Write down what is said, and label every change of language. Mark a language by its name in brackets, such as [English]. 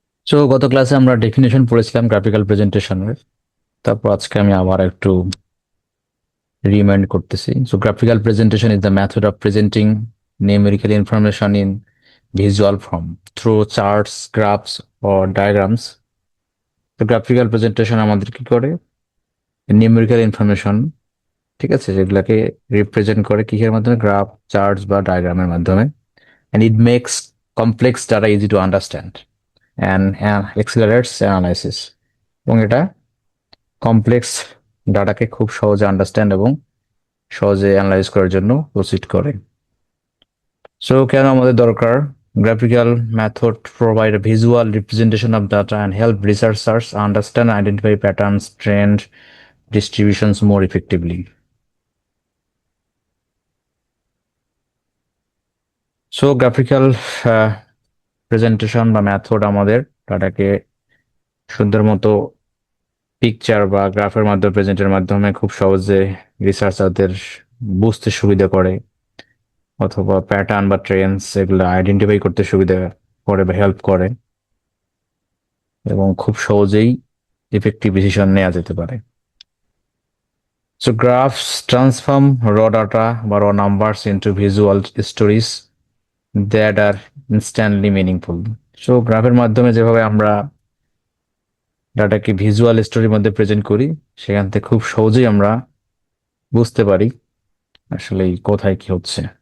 [Bangla] তো গত ক্লাসে আমরা ডেফিনেশন পড়েছিলাম গ্রাফিক্যাল প্রেজেন্টেশনের। তারপর আজকে আমি আবার একটু রিমাইন্ড করতেছি। [English] So graphical presentation is the method of presenting numerical information in visual form through charts, graphs or diagrams. [Bangla] তো গ্রাফিক্যাল প্রেজেন্টেশন আমাদের কি করে, নিউমেরিক্যাল ইনফরমেশন, ঠিক আছে, যেগুলাকে রিপ্রেজেন্ট করে কিসের মাধ্যমে, গ্রাফ, চার্টস বা ডায়াগ্রামের মাধ্যমে। [English] and it makes complex data easy to understand and accelerates analysis, [Bangla] এবং এটা কমপ্লেক্স ডাটাকে খুব সহজে আন্ডারস্ট্যান্ড এবং সহজে অ্যানালাইজ করার জন্য প্রসিড করে। সো কেন আমাদের দরকার? [English] Graphical method provide a visual representation of data and help researchers understand and identify patterns, trend, distributions more effectively. [Bangla] So graphical presentation বা মেথড আমাদের ডাটাকে সুন্দর মতো পিকচার বা গ্রাফের মাধ্যমে, প্রেজেন্টের মাধ্যমে খুব সহজে রিসার্চারদের বুঝতে সুবিধা করে, অথবা প্যাটার্ন বা ট্রেন্ডস এগুলো আইডেন্টিফাই করতে সুবিধা করে বা হেল্প করে, এবং খুব সহজেই ইফেক্টিভ ডিসিশন নেওয়া যেতে পারে। [English] So graphs transform raw data বা raw numbers into visual stories that are instantly meaningful. [Bangla] So গ্রাফের মাধ্যমে যেভাবে আমরা ডাটাকে ভিজুয়াল স্টোরির মধ্যে প্রেজেন্ট করি, সেখান থেকে খুব সহজেই আমরা বুঝতে পারি আসলে কোথায় কি হচ্ছে।